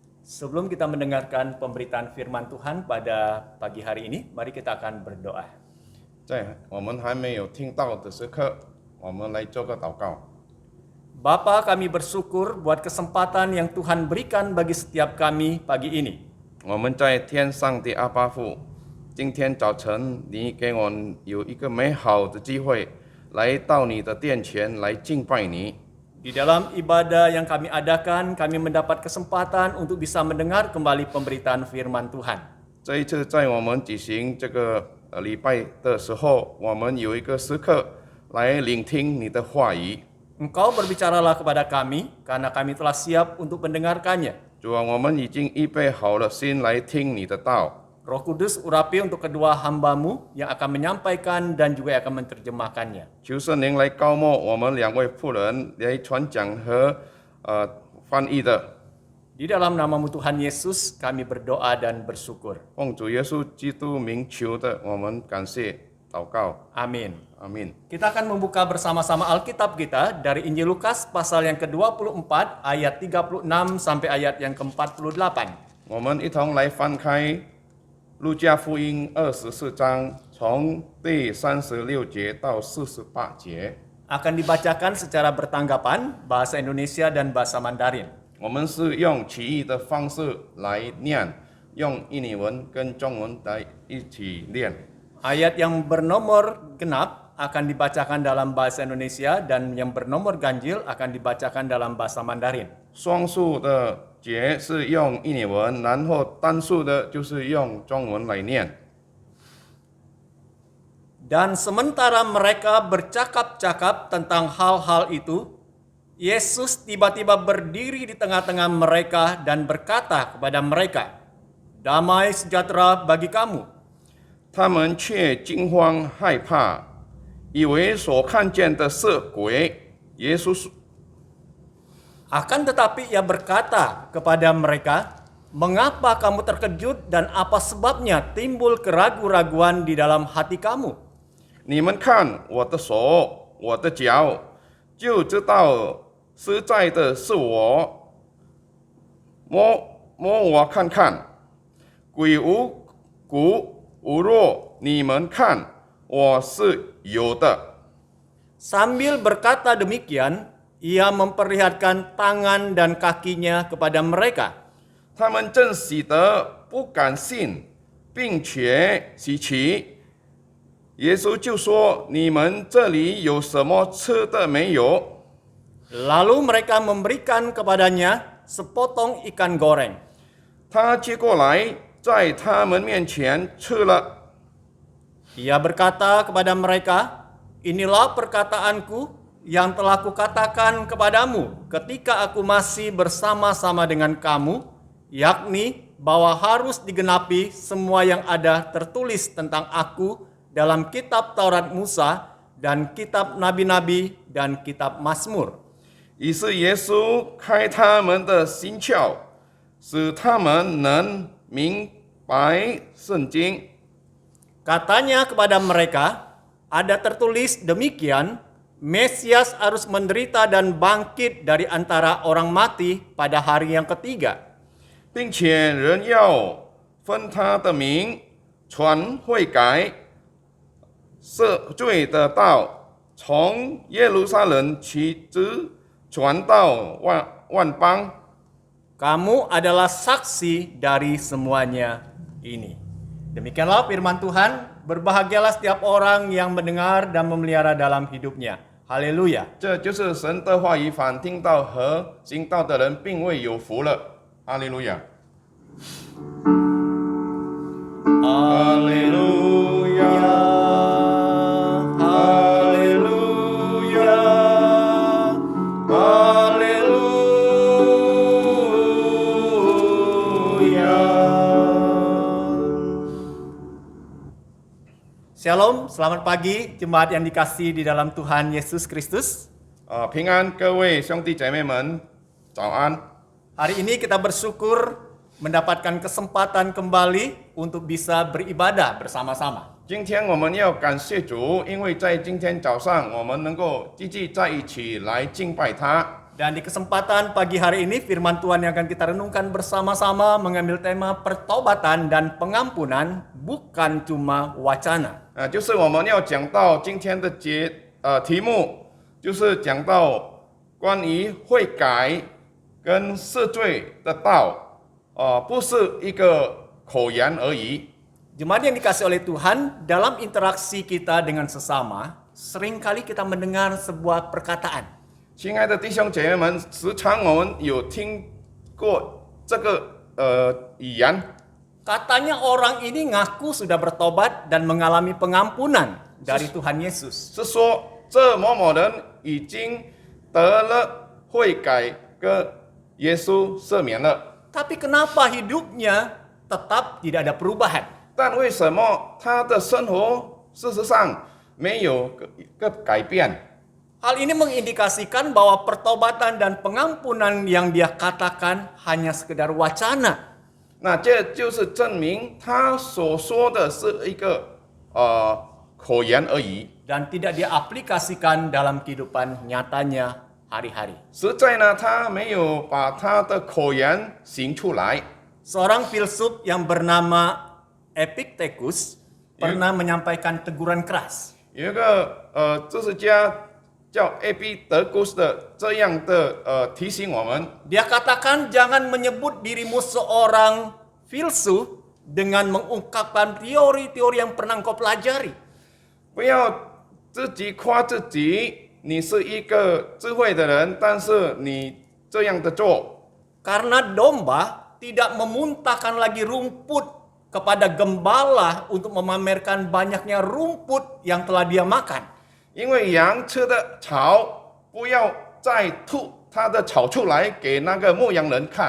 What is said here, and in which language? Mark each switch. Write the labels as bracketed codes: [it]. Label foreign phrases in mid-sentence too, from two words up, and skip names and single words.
[id] Sebelum kita mendengarkan pemberitaan firman Tuhan pada pagi hari ini, mari kita akan berdoa. [zh] 在我们还没有听到的时刻，我们来做个祷告。 [id] Bapa, kami bersyukur buat kesempatan yang Tuhan berikan bagi setiap kami pagi ini. [zh] 我们在天上的阿爸父，今天早晨你给我们有一个美好的机会，来到你的殿前来敬拜你。 [id] Di dalam ibadah yang kami adakan, kami mendapat kesempatan untuk bisa mendengar kembali pemberitaan firman Tuhan. [zh] 这一次在我们举行这个礼拜的时候，我们有一个时刻来聆听你的话语。 [id] Engkau berbicaralah kepada kami, karena kami telah siap untuk mendengarkannya. [zh] 主啊，我们已经预备好了心来听你的道。 [id] Roh Kudus urapi untuk kedua hamba-Mu yang akan menyampaikan dan juga yang akan menerjemahkannya. [zh] 求圣灵来高牧我们两位妇人来传讲和翻译的。 [id] Di dalam nama-Mu Tuhan Yesus, kami berdoa dan bersyukur. [zh] 奉主耶稣基督名求的，我们感谢祷告， [id] Amin. [zh] 阿门。 [id] Kita akan membuka bersama-sama Alkitab kita dari Injil Lukas pasal yang ke-24 ayat 36 sampai ayat yang ke-48. [zh] 我们一同来翻开路加福音24章，从第36节到48节。 [id] Akan dibacakan secara bertanggapan bahasa Indonesia dan bahasa Mandarin. [zh] 我们是用起义的方式来念，用印尼文跟中文来一起念。 [id] Ayat yang bernomor genap akan dibacakan dalam bahasa Indonesia dan yang bernomor ganjil akan dibacakan dalam bahasa Mandarin. [zh] 双数的节是用印尼文，然后单数的就是用中文来念。 [id] Dan sementara mereka bercakap-cakap tentang hal-hal itu, Yesus tiba-tiba berdiri di tengah-tengah mereka dan berkata kepada mereka, "Damai sejahtera bagi kamu." [zh] 他们却惊慌害怕，以为所看见的是鬼。耶稣说 [id] Akan tetapi ia berkata kepada mereka, "Mengapa kamu terkejut dan apa sebabnya timbul keraguan-raguan di dalam hati kamu? [zh] 你们看我的手，我的脚，就知道实在的是我。摸我看看，鬼无骨无肉，你们看我是有的。" [id] Sambil berkata demikian, ia memperlihatkan tangan dan kakinya kepada mereka. [zh] 他们正喜得不敢信，并且稀奇。耶稣就说：“你们这里有什么吃的没有？” [id] Lalu mereka memberikan kepadanya sepotong ikan goreng. [zh] 他接过来，在他们面前吃了。 [id] Ia berkata kepada mereka, "Inilah perkataanku yang telah kukatakan kepadamu ketika aku masih bersama-sama dengan kamu, yakni bahwa harus digenapi semua yang ada tertulis tentang aku dalam kitab Taurat Musa dan kitab Nabi-Nabi dan kitab Mazmur." [zh] 于是耶稣开他们的心窍，使他们能明白圣经。 [id] Katanya kepada mereka, ada tertulis demikian, Mesias harus menderita dan bangkit dari antara orang mati pada hari yang ketiga. [zh] 并且人要分他的名传悔改赦罪的道，从耶路撒冷起直传到万邦。 [id] Kamu adalah saksi dari semuanya ini. Demikianlah firman Tuhan, berbahagialah setiap orang yang mendengar dan memelihara dalam hidupnya. Haleluya. [zh] 这就是神的话语，凡听到和行道的人，并未有福了。哈利路亚。 [id] Haleluya. Haleluya. Haleluya. Shalom, selamat pagi jemaat yang dikasihi di dalam Tuhan Yesus Kristus. [zh] 平安，各位兄弟姐妹们，早安。 [id] Hari ini kita bersyukur mendapatkan kesempatan kembali untuk bisa beribadah bersama-sama. [zh] 今天我们要感谢主，因为在今天早上我们能够聚集在一起来敬拜他。 [id] Dan di kesempatan pagi hari ini firman Tuhan yang akan kita renungkan bersama-sama mengambil tema pertobatan dan pengampunan bukan cuma wacana. [zh] 就是我们要讲到今天的题目，就是讲到关于悔改跟赦罪的道，不是一个口言而已。 [id] Jemaat yang dikasih oleh Tuhan, dalam interaksi kita dengan sesama, seringkali kita mendengar sebuah perkataan. [zh] 亲爱的弟兄姐妹们，时常我们有听过这个语言， [id] Katanya orang ini ngaku sudah bertobat dan mengalami pengampunan dari Tuhan Yesus. [zh] 是说这某某人已经得了悔改，跟耶稣赦免了。 [id] Tapi kenapa hidupnya tetap tidak ada perubahan? [zh] 但为什么他的生活事实上没有个改变？ [id] Hal ini mengindikasikan bahwa pertobatan dan pengampunan yang dia katakan hanya sekedar wacana. [zh] 那这就是证明他所说的是一个口言而已， [id] Dan tidak dia aplikasikan dalam kehidupan nyatanya hari-hari. [zh] 实在呢，他没有把他的口言行出来。 [id] Seorang filsuf yang bernama Epictetus pernah menyampaikan teguran keras. [zh] 有一个哲学家叫艾比德古斯的这样的提醒我们， [id] Dia katakan jangan menyebut dirimu seorang filsuf dengan mengungkapkan teori-teori yang pernah kau pelajari. [zh] 不要自己夸自己，你是一个智慧的人，但是你这样的做， [id] Karena domba tidak memuntahkan lagi rumput kepada gembala untuk memamerkan banyaknya rumput yang telah dia makan. [zh] 因为羊吃的草，不要再吐它的草出来给那个牧羊人看。